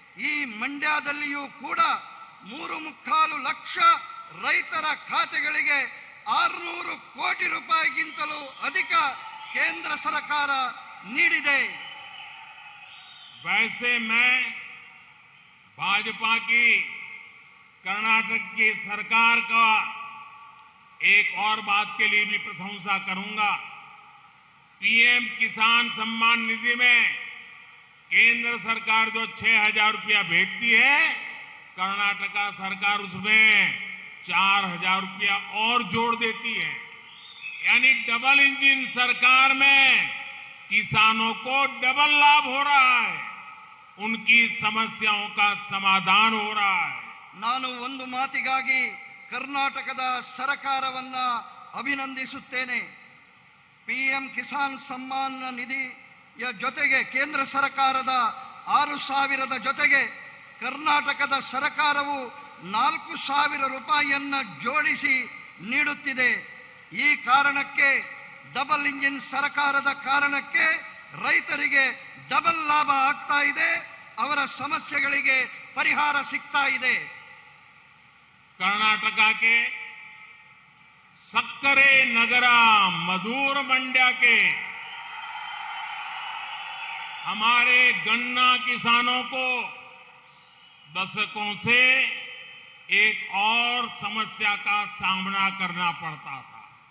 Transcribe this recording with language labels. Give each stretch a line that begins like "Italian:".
Kannada: ಈ ಮಂಡ್ಯದಲ್ಲಿಯೂ ಕೂಡ 3.25 ಲಕ್ಷ ರೈತರ ಖಾತೆಗಳಿಗೆ 600 ಕೋಟಿ ರೂಪಾಯಿಗಿಂತಲೂ ಅಧಿಕ ಕೇಂದ್ರ ಸರ್ಕಾರ ನೀಡಿದೆ.
Hindi: वैसे मैं भाजपा की कर्नाटक की सरकार का एक और बात के लिए भी प्रशंसा करूंगा। पीएम किसान सम्मान निधि में केंद्र सरकार जो 6,000 रुपया भेजती है, कर्नाटका सरकार उसमें 4,000 रुपया और जोड़ देती है। यानी डबल इंजन सरकार में किसानों को डबल लाभ हो रहा है, उनकी समस्याओं का समाधान हो रहा है।
Kannada: ನಾನು ಒಂದು ಮಾತಿಗಾಗಿ ಕರ್ನಾಟಕದ ಸರ್ಕಾರವನ್ನ ಅಭಿನಂದಿಸುತ್ತೇನೆ. ಪಿಎಂ ಕಿಸಾನ್ ಸಮ್ಮಾನ್ ನಿಧಿಯ ಜೊತೆಗೆ ಕೇಂದ್ರ ಸರ್ಕಾರದ 6,000 ಜೊತೆಗೆ ಕರ್ನಾಟಕದ ಸರ್ಕಾರವು 4,000 ರೂಪಾಯಿಯನ್ನ ಜೋಡಿಸಿ ನೀಡುತ್ತಿದೆ. ಈ ಕಾರಣಕ್ಕೆ ಡಬಲ್ ಇಂಜಿನ್ ಸರ್ಕಾರದ ಕಾರಣಕ್ಕೆ ರೈತರಿಗೆ ಡಬಲ್ ಲಾಭ ಆಗ್ತಾ ಇದೆ, ಅವರ ಸಮಸ್ಯೆಗಳಿಗೆ ಪರಿಹಾರ ಸಿಗ್ತಾ ಇದೆ.
Hindi: कर्नाटका के
Kannada: सक्करे नगरा
Hindi: मधुर मंड्या के हमारे गन्ना किसानों को दशकों से एक और समस्या का सामना करना पड़ता था।